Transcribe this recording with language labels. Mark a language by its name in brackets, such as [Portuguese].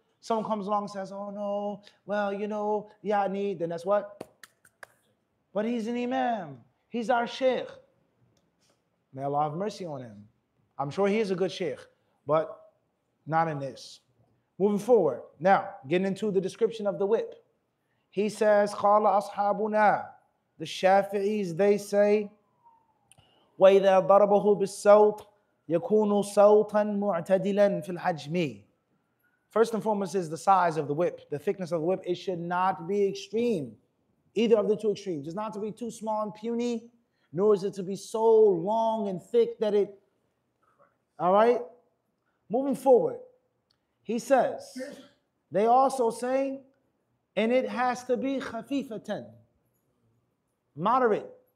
[English] Someone comes along and says, oh no, well, yani, then that's what? But he's an imam. He's our sheikh. May Allah have mercy on him. I'm sure he is a good sheikh, but not in this. Moving forward. Now, getting into the description of the whip. He says, [Arabic] Qala ashabuna. [English] The Shafi'is, they say, [Arabic] وَإِذَا ضَرَبَهُ بِالصَّوْتِ يَكُونُ صَوْتًا مُعْتَدِلًا فِي الْحَجْمِ. [English] First and foremost is the size of the whip, the thickness of the whip. It should not be extreme, either of the two extremes. It's not to be too small and puny, nor is it to be so long and thick that it, all right? Moving forward, he says, they also say, and it has to be khafifatan, moderate.